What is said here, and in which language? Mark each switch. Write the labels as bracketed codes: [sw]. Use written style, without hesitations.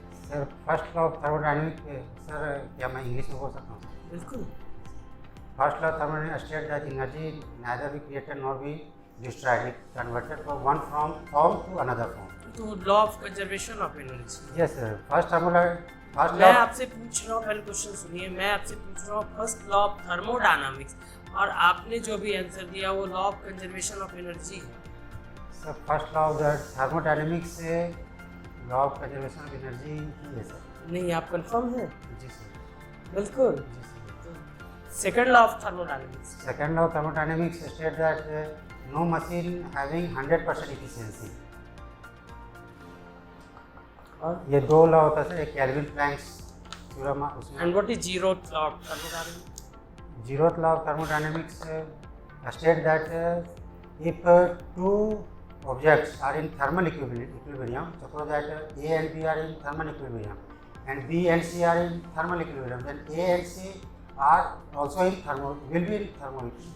[hi] Sir first law of thermodynamics, sir क्या मैं English में बोल सकता हूँ? बिल्कुल। [en] First law of thermodynamics state that energy neither be created nor be destroyed, it converted from one form to another form. तो law of conservation of energy. Yes sir, first first [hi] मैं आपसे पूछ रहा हूँ, पहले क्वेश्चन सुनिए, मैं आपसे पूछ रहा हूँ फर्स्ट लॉ ऑफ थर्मोडायनामिक्स, और आपने जो भी आंसर दिया वो law of conservation of energy है। Sir first law of thermodynamics से law of conservation of energy ही है सर। नहीं, आप कंफर्म हैं? जी सर। बिल्कुल। जी sir. [en] Second law of thermodynamics. Second law of thermodynamics state that no machine having 100% efficiency. [hi] और ये दो लॉ होता है सर, एक केल्विन प्लैंक्स थ्योरम उसमें। [en] And what is zeroth law of thermodynamics? Zeroth law of thermodynamics states that if two objects are in thermal equilibrium, suppose that A and B are in thermal equilibrium, and B and C are in thermal equilibrium, then A and C are also in will be in thermal.